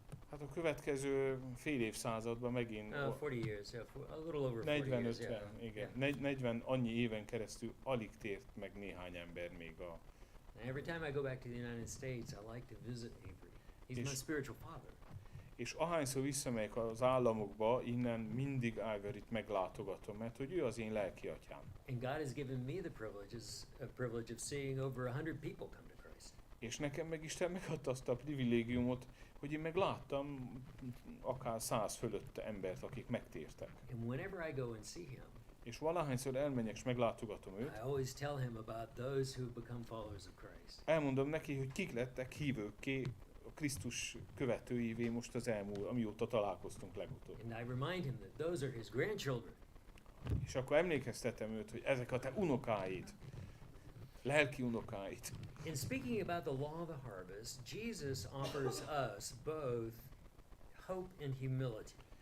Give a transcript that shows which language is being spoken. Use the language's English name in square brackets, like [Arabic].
[Hungarian] Hát a következő fél évszázadban megint [English] 40 years, yeah, a little over 40 years, 40-50, yeah. [Hungarian] igen. [English] Yeah. [Hungarian] 40 annyi éven keresztül alig tért meg néhány ember még [English] And every time I go back to the United States, I like to visit Avery. He's my spiritual father. [Hungarian] És ahányszor visszamegyek az államokba, innen mindig Ivoryt meglátogatom, mert hogy ő az én lelki atyám. [English] And God has given me the privilege of seeing over 100 people come to Christ. [Hungarian] És nekem meg Isten megadta azt a privilégiumot, hogy én meg láttam akár 100 fölött embert, akik megtértek. [English] And whenever I go and see him, [Hungarian] És valahányszor elmegyek és meglátogatom őt, [English] I always tell him about those who become followers of Christ. [Hungarian] elmondom neki, hogy kik lettek hívőkké, a Krisztus követőivé most az amióta találkoztunk legutóbb. [English] And I remind him that those are his grandchildren. [Hungarian] És akkor emlékeztetem őt, hogy ezek a te unokáid, lelki unokáid. [English] In speaking about the law of the harvest, Jesus offers us both hope and humility.